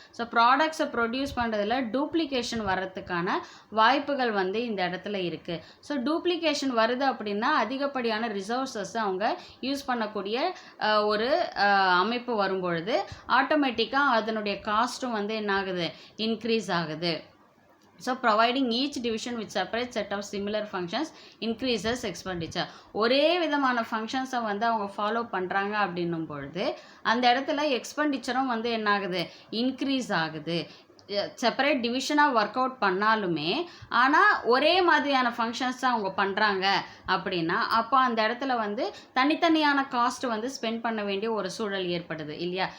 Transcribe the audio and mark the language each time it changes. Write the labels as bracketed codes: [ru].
[ta] So ப்ராடக்ட்ஸை produce பண்ணுறதுல duplication வர்றதுக்கான வாய்ப்புகள் வந்து இந்த இடத்துல இருக்குது. ஸோ டூப்ளிகேஷன் வருது அப்படின்னா அதிகப்படியான ரிசோர்ஸஸ் அவங்க யூஸ் பண்ணக்கூடிய ஒரு அமைப்பு வரும்பொழுது ஆட்டோமேட்டிக்காக அதனுடைய காஸ்ட்டும் வந்து என்ன ஆகுது, இன்க்ரீஸ் ஆகுது. [en] So providing each division with separate set of similar functions increases expenditure. [ta] ஒரே விதமான ஃபங்க்ஷன்ஸை வந்து அவங்க ஃபாலோ பண்ணுறாங்க அப்படின்னும் பொழுது அந்த இடத்துல எக்ஸ்பெண்டிச்சரும் வந்து என்ன ஆகுது, இன்க்ரீஸ் ஆகுது. செப்பரேட் டிவிஷனாக ஒர்க் அவுட் பண்ணாலுமே ஆனால் ஒரே மாதிரியான ஃபங்க்ஷன்ஸ் தான் அவங்க பண்ணுறாங்க அப்படின்னா அப்போ அந்த இடத்துல வந்து தனித்தனியான காஸ்ட் வந்து ஸ்பெண்ட் பண்ண வேண்டிய ஒரு சூழல் ஏற்படுது இல்லையா.